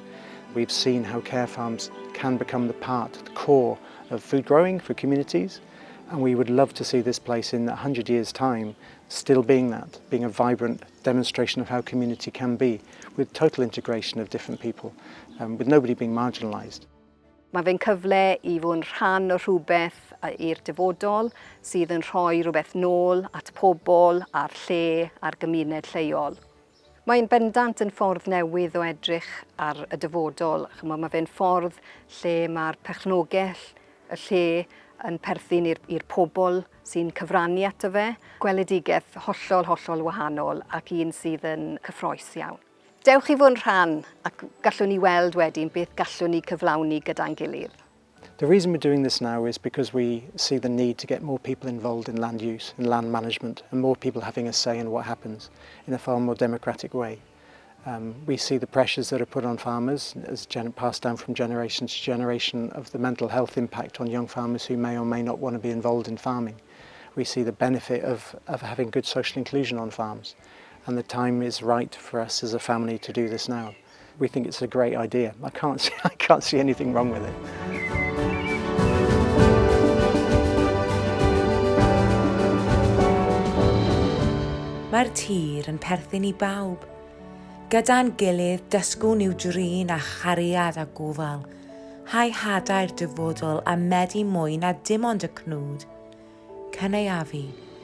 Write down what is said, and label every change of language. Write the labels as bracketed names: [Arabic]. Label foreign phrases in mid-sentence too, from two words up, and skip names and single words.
[English] We've seen how care farms can become the core of food growing for communities, and we would love to see this place in 100 years' time still being that, being a vibrant demonstration of how community can be, with total integration of different people, with nobody being marginalised. [Welsh] Mae fe'n cyfle i fod yn rhan o rhywbeth i'r dyfodol sydd yn rhoi rhywbeth nôl at pobl, a'r lle, a'r gymuned lleol. Mae'n bendant yn ffordd newydd o edrych ar y dyfodol. Mae fe'n ffordd lle mae'r perchnogaeth y lle yn perthyn i'r pobl sy'n cyfrannu ato fe. Gweledigaeth hollol wahanol ac un sydd yn cyffrous iawn. Dewch i fod yn rhan ac gallwn ni weld wedyn beth gallwn ni cyflawni gyda'n gilydd. [English] The reason we're doing this now is because we see the need to get more people involved in land use and land management, and more people having a say in what happens in a far more democratic way. We see the pressures that are put on farmers as passed down from generation to generation of the mental health impact on young farmers who may or may not want to be involved in farming. We see the benefit of having good social inclusion on farms, and the time is right for us as a family to do this now. We think it's a great idea. I can't see anything wrong with it. [Welsh] Mae'r tir yn perthyn i bawb. Gyda'n gilydd dysgwn i'w drin a chariad a gofal. Hai hadau'r dyfodol a medu mwy na dim ond y cnwd.